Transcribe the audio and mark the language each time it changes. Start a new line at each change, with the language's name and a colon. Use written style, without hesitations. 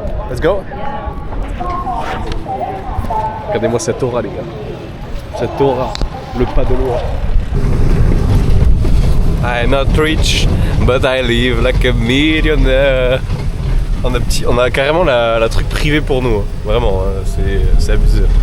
English: Let's go.
French: Regardez-moi cette aura les gars. Cette aura, le pas de loi.
English: I'm not rich, but I live like a millionaire.
French: On a carrément la truc privée pour nous, hein. Vraiment, hein, c'est abusé.